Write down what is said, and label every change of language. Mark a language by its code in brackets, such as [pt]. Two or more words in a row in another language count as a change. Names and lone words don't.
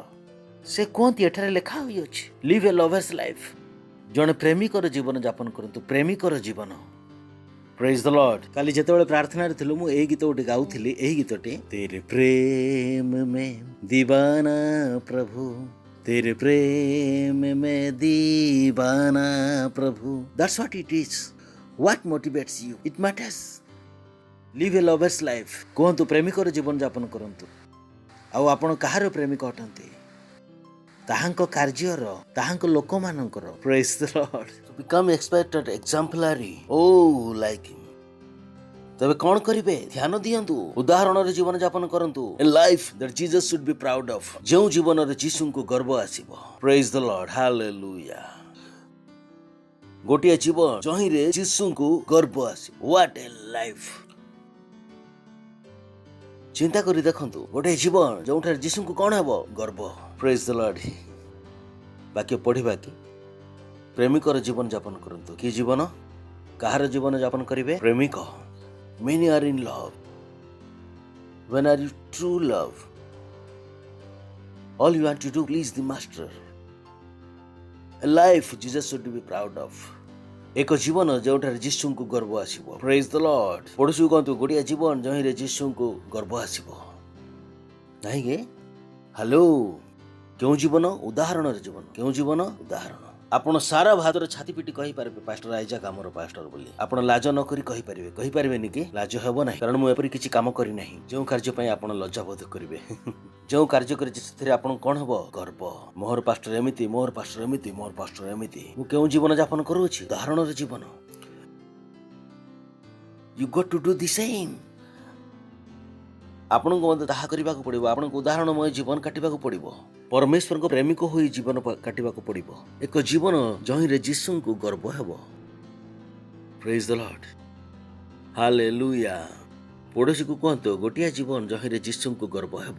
[or] ସେ କୁହନ୍ତି ଏଠାରେ ଲେଖା ହୋଇଅଛି [en] live a lover's life. [or] ଜଣେ ପ୍ରେମିକର ଜୀବନ ଯାପନ କରନ୍ତୁ, ପ୍ରେମିକର ଜୀବନ। [en] Praise the Lord. [or] କାଲି ଯେତେବେଳେ ପ୍ରାର୍ଥନାରେ ଥିଲୁ ମୁଁ ଏହି ଗୀତ ଗୋଟେ ଗାଉଥିଲି। ଏହି ଗୀତଟି [hi] तेरे प्रेम में दीवाना प्रभु, तेरे प्रेम में दीवाना प्रभु। [en] That's what it is. What motivates you? It matters. Live a lover's life. [or] କୁହନ୍ତୁ ପ୍ରେମିକର ଜୀବନ ଯାପନ କରନ୍ତୁ। ଆଉ ଆପଣ କାହାର ପ୍ରେମିକ ଅଟନ୍ତି? ତାହାଙ୍କ କାର୍ଯ୍ୟର, ତାହାଙ୍କ ଲୋକମାନଙ୍କର। [en] Praise the Lord. To become expectant, exemplary. Oh, like him. [or] ତେବେ କଣ କରିବେ? ଧ୍ୟାନ ଦିଅନ୍ତୁ, ଉଦାହରଣରେ ଜୀବନ ଯାପନ କରନ୍ତୁ। [en] A life that Jesus should be proud of. [or] ଯେଉଁ ଜୀବନରେ ଯୀଶୁଙ୍କୁ ଗର୍ବ ଆସିବ। [en] Praise the Lord. [or] Hallelujah. ଗୋଟିଏ ଜୀବନ ଯହିଁରେ ଯୀଶୁଙ୍କୁ ଗର୍ବ ଆସିବ। [en] What a life. [or] ଚିନ୍ତା କରି ଦେଖନ୍ତୁ, ଗୋଟିଏ ଜୀବନ ଯେଉଁଠାରେ ଯୀଶୁଙ୍କୁ କଣ ହେବ? ଗର୍ବ। [en] Praise the Lord. [or] ବାକ୍ୟ ପଢିବା କି? ପ୍ରେମିକର ଜୀବନ ଯାପନ କରନ୍ତୁ। କି ଜୀବନ? କାହାର ଜୀବନ ଯାପନ କରିବେ? ପ୍ରେମିକ। [en] Many are in love. When are you true love? All you want to do, please the master. A life Jesus should be proud of. [or] ଏକ ଜୀବନ ଯେଉଁଠାରେ ଯୀଶୁଙ୍କୁ ଗର୍ବ ଆସିବ। [en] Praise the Lord. [or] ପଢୁଛୁ କହନ୍ତୁ ଗୋଟିଏ ଜୀବନ ଯହିଁରେ ଯୀଶୁଙ୍କୁ ଗର୍ବ ଆସିବ। ନାହିଁକି? ହ୍ୟାଲୋ। କେଉଁ ଜୀବନ? ଉଦାହରଣର ଜୀବନ। କେଉଁ ଜୀବନ? ଉଦାହରଣ। ଆପଣ ସାରା ଭାରତରେ ଛାତି ପିଟି କହିପାରିବେ ପାଷ୍ଟର ଆଇଜାକ୍ ଆମର ପାଷ୍ଟର ବୋଲି। ଆପଣ ଲାଜ ନ କରି କହିପାରିବେ। କହିପାରିବେନି କି? ଲାଜ ହେବ ନାହିଁ, କାରଣ ମୁଁ ଏପରି କିଛି କାମ କରିନାହିଁ ଯେଉଁ କାର୍ଯ୍ୟ ପାଇଁ ଆପଣ ଲଜ୍ଜାବୋଧ କରିବେ। ଯେଉଁ କାର୍ଯ୍ୟ କରିଛି ସେଥିରେ ଆପଣଙ୍କୁ କଣ ହେବ? ଗର୍ବ। ମୋର ପାଷ୍ଟର ଏମିତି, ମୋର ପାଷ୍ଟର ଏମିତି, ମୋର ପାଷ୍ଟର ଏମିତି। ମୁଁ କେଉଁ ଜୀବନ ଯାପନ କରୁଅଛି? ଉଦାହରଣର ଜୀବନ। [en] You got to do the same. [or] ଆପଣଙ୍କୁ ମଧ୍ୟ ତାହା କରିବାକୁ ପଡ଼ିବ। ଆପଣଙ୍କୁ ଉଦାହରଣମୟ ଜୀବନ କାଟିବାକୁ ପଡ଼ିବ। ପରମେଶ୍ୱରଙ୍କ ପ୍ରେମିକ ହୋଇ ଜୀବନ କାଟିବାକୁ ପଡ଼ିବ। ଏକ ଜୀବନ ଯହିଁରେ ଯୀଶୁଙ୍କୁ ଗର୍ବ ହେବ। [en] Praise the Lord. [or] ହାଲେଲୁୟା। ପଡ଼ୋଶୀକୁ କୁହନ୍ତୁ ଗୋଟିଏ ଜୀବନ ଯହିଁରେ ଯୀଶୁଙ୍କୁ ଗର୍ବ ହେବ।